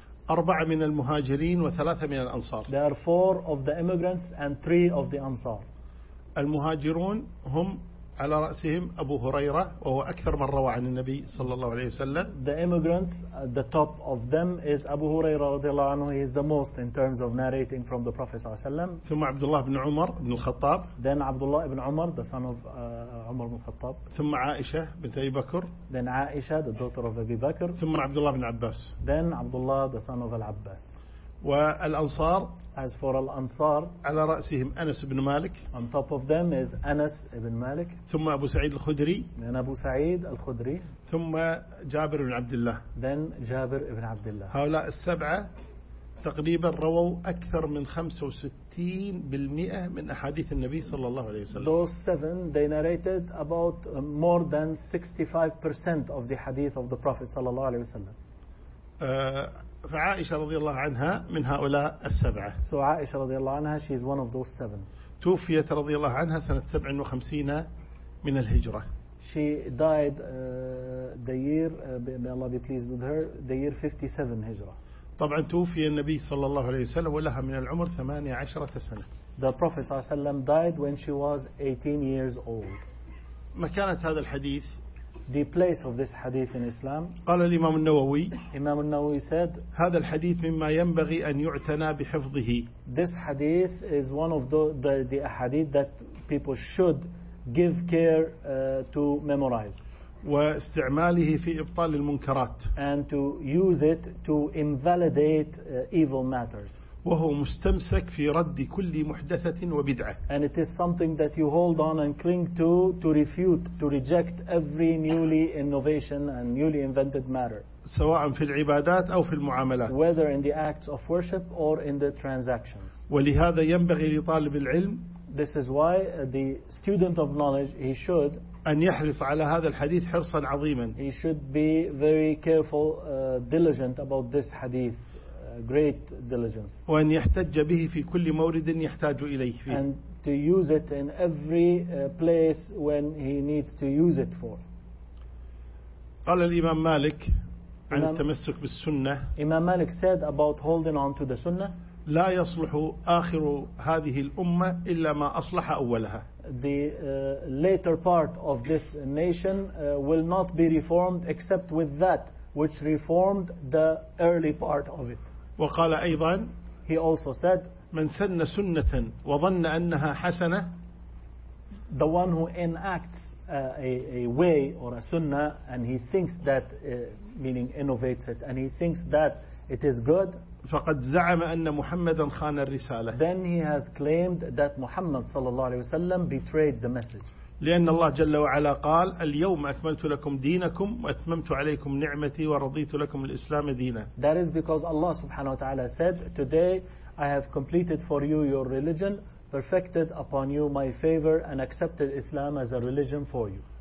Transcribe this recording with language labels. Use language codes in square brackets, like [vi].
[ar] أربعة من المهاجرين وثلاثة من الأنصار. [en] They are four of the immigrants and three of the Ansar. [ar] المهاجرون هم على رأسهم أبو هريرة, وهو أكثر من روى عن النبي صلى الله عليه وسلم. [en] The immigrants, at the top of them is Abu Hurairah [ar] رضي الله عنه. [en] He is the most in terms of narrating from the Prophet [ar] صلى الله عليه وسلم. ثم عبد الله بن عمر بن الخطاب. [en] Then Abdullah ibn Umar, the son of عمر بن الخطاب. [ar] ثم عائشة بنت أبي بكر. [en] Then Aisha, the daughter of Abi Bakr. [ar] ثم عبد الله بن عباس. [en] Then Abdullah, the son of العباس. [ar] والأنصار. [en] As for al-Ansar, [ar] على رأسهم أنس بن مالك. [en] On top of them is Anas ibn Malik. [ar] ثم أبو سعيد الخدري. [en] Then Abu Sa'id al-Khudri. [ar] ثم جابر بن عبد الله. [en] Then Jabir ibn Abdullah. [ar] هؤلاء السبعة تقريبا رووا أكثر من 65% من أحاديث النبي صلى الله عليه وسلم. [en] Those seven, they narrated about more than 65% of the hadith of the Prophet [ar] صلى الله عليه وسلم. فعائشة رضي الله عنها من هؤلاء السبعة. [en] So Aisha [ar] رضي الله عنها, [en] she is one of those seven. [ar] توفيت رضي الله عنها سنة 57 من الهجرة. [en] She died the year, may Allah be pleased with her, the year 57 هجرة. [ar] طبعا توفي النبي صلى الله عليه وسلم ولها من العمر 18 سنة. [en] The Prophet [ar] صلى الله عليه وسلم [en] died when she was 18 years old. [ar] مكانة هذا الحديث. [en] The place of this hadith in Islam. [ar] قال الإمام النووي. [en] Imam al-Nawawi said. [ar] هذا الحديث مما ينبغي أن يعتنى بحفظه. [en] This hadith is one of the hadith that people should give care to memorize. [ar] واستعماله في إبطال المنكرات. [en] And to use it to invalidate evil matters. [ar] وهو مستمسك في رد كل محدثة وبدعة. [en] And it is something that you hold on and cling to refute, to reject every newly innovation and newly invented matter. [ar] سواء في العبادات أو في المعاملات. [en] Whether in the acts of worship or in the transactions. [ar] ولهذا ينبغي لطالب العلم. [en] This is why the student of knowledge, he should. [ar] أن يحرص على هذا الحديث حرصا عظيما. [en] He should be very careful, diligent about this hadith. Great diligence. [ar] وأن يحتج به في كل مورد يحتاج إليه فيه. [en] And to use it in every place when he needs to use it for. [ar] قال الإمام مالك عن التمسك بالسنة. [en] Imam Malik said about holding on to the Sunnah. [ar] لا يصلح آخر هذه الأمة إلا ما أصلح أولها. [en] The later part of this nation will not be reformed except with that which reformed the early part of it. [ar] وقال أيضا [en] he also said [ar] من سن سنة وظن أنها حسنة [en] the one who enacts a way or a sunnah and he thinks that meaning innovates it and he thinks that it is good [ar] فقد زعم أن محمدا خان الرسالة [en] then he has claimed that Muhammad [ar] صلى الله عليه وسلم [en] betrayed the message [ar] لأن الله جل وعلا قال اليوم أكملت لكم دينكم وأتممت عليكم نعمتي ورضيت لكم الإسلام دينا. [en] That is because Allah [ar] سبحانه وتعالى [en] said today I have completed for you your religion, perfected upon you my favor and accepted Islam as a religion for you.